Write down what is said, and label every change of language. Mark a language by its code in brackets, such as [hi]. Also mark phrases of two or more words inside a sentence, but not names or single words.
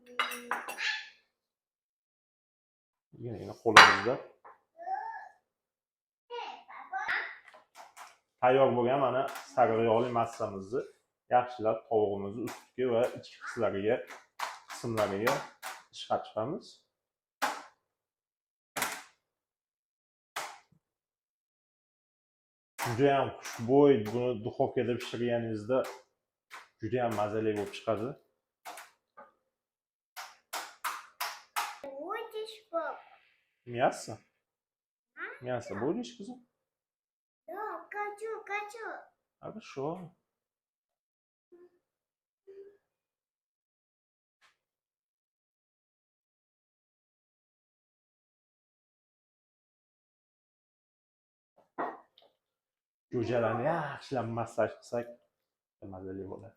[uz] Yana qo'limizda tayyor bo'lgan mana sariq yog'li massamizni yaxshilab tovuqimizni ustiga va ichki qismlariga chiqaramiz. Juda ham xushbo'y, buni duxovkada pishirganingizda juda ham mazali bo'lib chiqadi. [ru] Мясо? Мясо будешь, кузов? Да, хочу. Хорошо. [uz] Jo'jalarni yaxshilab massaj qilsak, mazali bo'ladi.